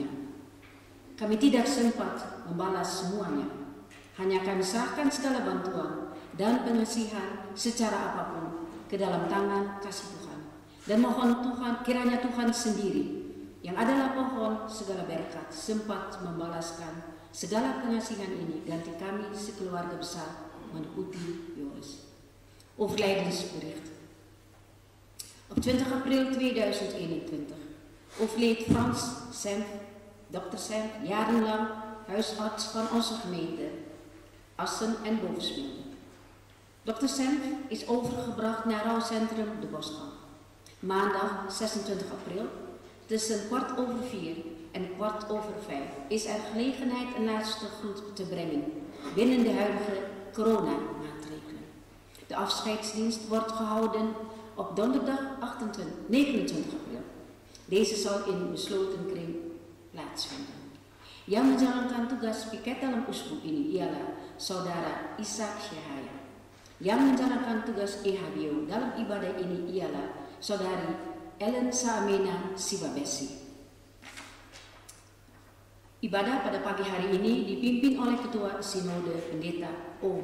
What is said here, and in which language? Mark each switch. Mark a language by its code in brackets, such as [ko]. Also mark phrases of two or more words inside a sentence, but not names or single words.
[id] Kami tidak sempat membalas semuanya, hanya kami serahkan segala bantuan dan pengasihan secara apapun ke dalam tangan kasih Tuhan. Dan mohon Tuhan, kiranya Tuhan sendiri yang adalah pohon segala berkat sempat membalaskan segala pengasihan ini ganti kami sekeluarga besar Manu Putih Yoris. [nl] Overlijdensbericht. Op 20 april 2021 overleed Frans Senf, Dr. Senf, jarenlang huisarts van onze gemeente Assen en Bovensmilde. Dr. Senf is overgebracht naar rouwcentrum De Boskamp. Maandag 26 april tussen 4:15 en 4:45 is er gelegenheid een laatste groet te brengen binnen de huidige coronamaatregelen. De afscheidsdienst wordt gehouden op donderdag 29 april. Deze zal in besloten kring plaatsvinden. [id] Yang menjalankan tugas piket dalam usbu ini ialah Saudara Ishak Syahaya. Yang menjalankan tugas EHBO dalam ibadah ini ialah Saudari Ellen Saamena Sibabesi. Ibadah pada pagi hari ini dipimpin oleh Ketua Sinode Pendeta O.